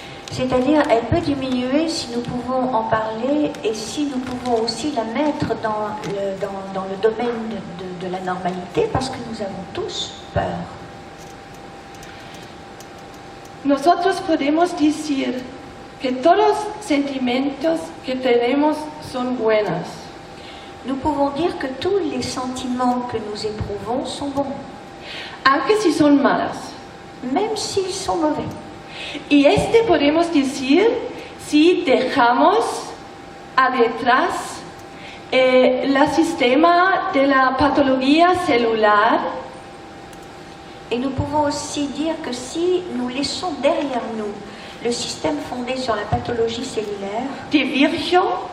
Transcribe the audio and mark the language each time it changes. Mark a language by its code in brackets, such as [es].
[fr] C'est-à-dire, elle peut diminuer si nous pouvons en parler et si nous pouvons aussi la mettre dans le domaine de la normalité, parce que nous avons tous peur. [es] Nosotros podemos decir que todos los sentimientos que tenemos son buenos. [fr] Nous pouvons dire que tous les sentiments que nous éprouvons sont bons, [es] aunque si son malos. [fr] Même s'ils sont mauvais. [es] Y podemos decir si dejamos atrás el sistema de la patología celular. [fr] Et nous pouvons aussi dire que si nous laissons derrière nous le système fondé sur la pathologie cellulaire, Virchow,